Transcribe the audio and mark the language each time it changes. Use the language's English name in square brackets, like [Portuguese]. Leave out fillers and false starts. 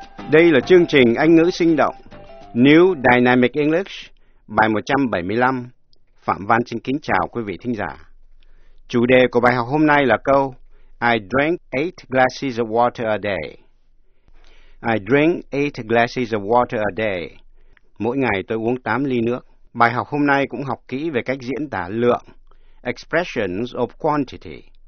[Vietnamese] Đây là chương trình Anh ngữ sinh động New Dynamic English, bài 175. Phạm Văn xin kính chào quý vị thính giả. Chủ đề của bài học hôm nay là câu [English] I drink 8 glasses of water a day. I drink 8 glasses of water a day. [Vietnamese] Mỗi ngày tôi uống 8 ly nước. Bài học hôm nay cũng học kỹ về cách diễn tả lượng. [English] Expressions of quantity.